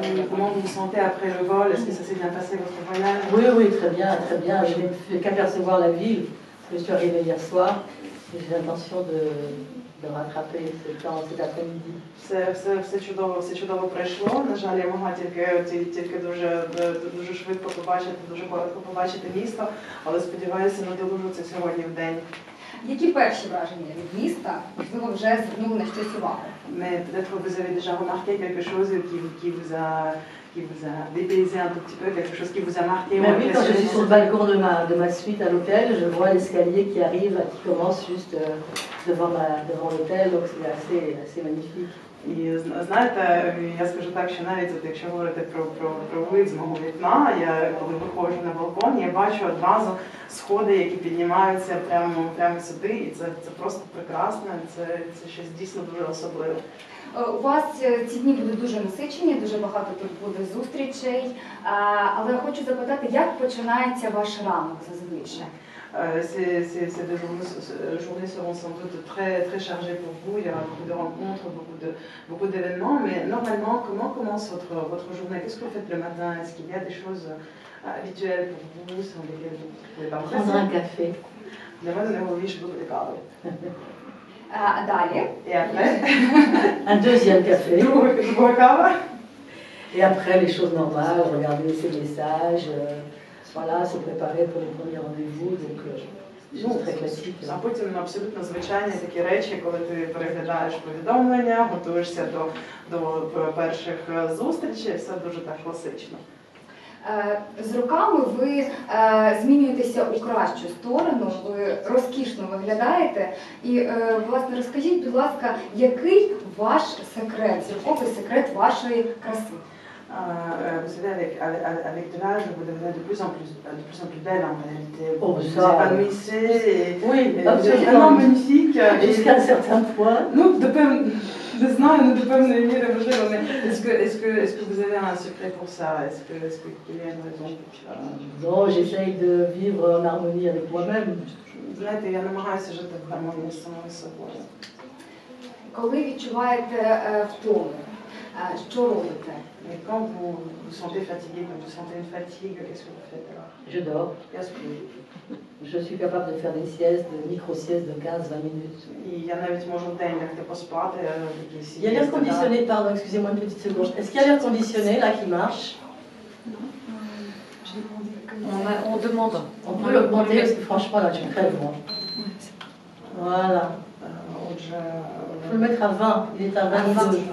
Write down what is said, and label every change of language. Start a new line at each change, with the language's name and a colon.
French: Comment vous vous sentez après le vol? Est-ce que ça s'est bien passé votre voyage? Oui, oui, très bien, très bien. Je n'ai fait qu'apercevoir la ville. Je suis arrivée hier soir et j'ai l'intention de rattraper ce temps cet après-midi.
Ukrainian: Все чудово пройшло. На жаль, я могла тільки дуже швидко побачити, дуже коротко побачити місто, але сподіваюся, надолужу це сьогодні в день. Які перші враження від міста, можливо, вже звернули на щось увагу?
French: Mais peut-être que vous avez déjà remarqué quelque chose qui vous a dépaysé un tout petit peu, quelque chose qui vous a marqué ou Mais oui, quand je impressionné. suis sur le balcon de ma suite à l'hôtel, je vois l'escalier qui arrive, qui commence juste devant l'hôtel, donc c'est assez magnifique.
Ukrainian: І знаєте, я скажу так, що навіть от, якщо говорити про вид з мого вікна, я коли виходжу на балкон, я бачу одразу сходи, які піднімаються прямо сюди, і це просто прекрасно, це щось дійсно дуже особливе. У вас ці дні будуть дуже насичені, дуже багато тут буде зустрічей. Але я хочу запитати, як починається ваш ранок зазвичай?
French: Ces journées seront sans doute très, très chargées pour vous. Il y aura beaucoup de rencontres, beaucoup d'événements. Mais normalement, comment commence votre journée? Qu'est-ce que vous faites le matin? Est-ce qu'il y a des choses habituelles pour vous sans lesquelles vous ne pouvez pas Prendre un café.
Ukrainian: Для мене найголовніше буде кави. Далі.
French: Et après? Un deuxième café.
Ukrainian: Друга кава.
French: Et après, les choses normales, regarder ses messages, voilà, se préparer pour les premiers rendez-vous. Donc, des choses très classiques.
Ukrainian: А потім абсолютно звичайні такі речі, коли ти переглядаєш повідомлення, готуєшся до перших зустрічей, все дуже так класично. З роками ви змінюєтеся у кращу сторону, ви розкішно виглядаєте. І, власне, розкажіть, будь ласка, який ваш секрет, зірковий секрет вашої краси?
French: Vous savez, avec de l'âge, vous devenez de plus en plus belle en réalité. Oh, vous ça. vous épanouissez et Oui, vous êtes vraiment magnifique. Jusqu'à un certain point.
Ukrainian: Ну, не знаю, но до певної міри можливо.
French: Est-ce que vous avez un secret pour ça? Est-ce qu'il y a une raison pour ça? Non, j'essaye de vivre en harmonie avec moi-même.
Ukrainian: Знаєте, я намагаюся жити в гармонії з самою собою. Коли відчуваєте втому, що робите?
French: Mais quand vous vous sentez fatigué, quand vous sentez une fatigue, qu'est-ce que vous faites alors? Je dors. Je suis capable de faire des siestes, de micro-siestes de 15-20 minutes.
Ukrainian: І я навіть можу в день лягти поспати, якісь.
French: Il y a l'air conditionné, pardon, excusez-moi une petite seconde. Est-ce qu'il y a l'air conditionné là qui marche? On demande. On peut l'augmenter parce que franchement là tu crèves moi. Voilà.
Ukrainian: Отже,
French: On peut le mettre à 20, il est à 22.